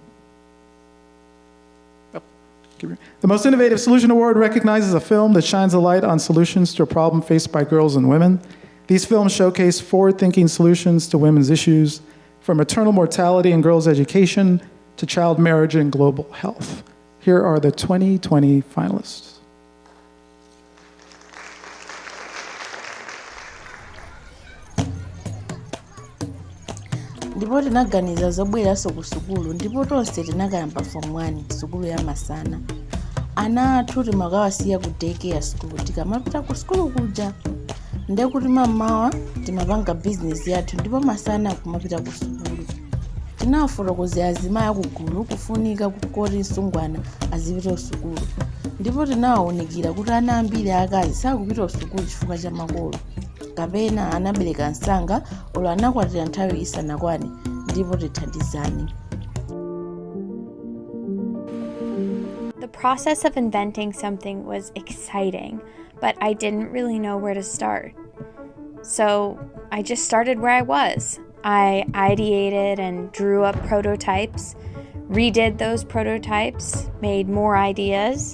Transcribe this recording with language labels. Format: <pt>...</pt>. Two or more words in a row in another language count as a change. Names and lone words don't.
<en>The Most Innovative Solution Award recognizes a film that shines a light on solutions to a problem faced by girls and women. These films showcase forward-thinking solutions to women's issues, from maternal mortality and girls' education to child marriage and global health. Here are the 2020 finalists.</en> <ny>ndipo tinaganiza zobweranso ku sukulu ndipo tonse tinakayamba form 1 sukulu ya masana. Ana athu timakawasiya ku</ny> <en>daycare school</en> <ny>tikamapita ku sukulu kuja ndekuti mamawa timapanga business yathu ndipo masana kumapita ku sukulu. Tinawafotokozera azimayi akugulu kufunika kukoti msungwana azipita ku sukulu ndipo tinawaonekera kuti ana ambiri akazi sakupita ku sukulu chifukwa cha makolo kapena anabereka msanga olo anakwatira nthawi isanakwane ndipo tithandizani.</ny> <en>The process of inventing something was exciting, but I didn't really know where to start. So I just started where I was. I ideated and drew up prototypes, redid those prototypes, made more ideas.</en>